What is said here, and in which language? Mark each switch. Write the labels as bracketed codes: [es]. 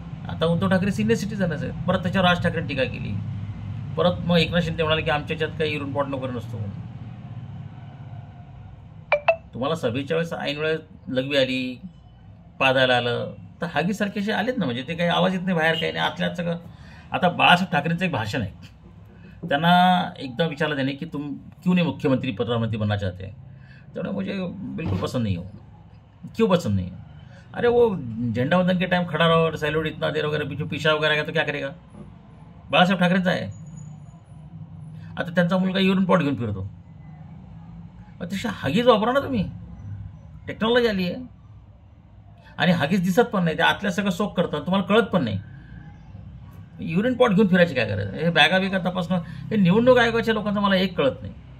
[mr] आता उद्धव ठाकरे सिनियर सिटीजनच आहेत. परत त्याच्यावर राज ठाकरेंनी टीका केली. परत मग एकनाथ शिंदे म्हणाले की आमच्या याच्यात काही युरिन पॉट नको नसतो. तुम्हाला सभेच्या वेळेस ऐन वेळेस लघवी आली पादायला आलं तर हागीसारखे असे आलेत ना म्हणजे ते काही आवाज येत नाही बाहेर काही नाही आतल्यात सगळं. आता बाळासाहेब ठाकरेंचं एक भाषण आहे. त्यांना एकदा विचारलं त्याने की [hi] तुम क्यों नहीं मुख्यमंत्री प्रधानमंत्री बनना चाहते हैं. [mr] त्यामुळे [hi] मुझे बिल्कुल पसंद नहीं हो. क्यों पसंद नहीं है. अरे वो झंडा वंदन के टाइम खड़ा रहो और सैल्यूट इतना देर वगैरह पीछे पीछा वगैरह आएगा तो क्या करेगा. [mr] बाळासाहेब ठाकरेंचा आहे. आता त्यांचा मुलगा युरिन पॉट घेऊन फिरतो. तशी हागीच वापरा ना तुम्ही. टेक्नॉलॉजी आली आहे आणि हागीच दिसत पण नाही. ते आतल्या सगळं सोक करतात तुम्हाला कळत पण नाही. युरिन पॉट घेऊन फिरायची काय गरज. हे बॅगा बिगा तपासणं हे निवडणूक आयोगाच्या लोकांचं मला एक कळत नाही.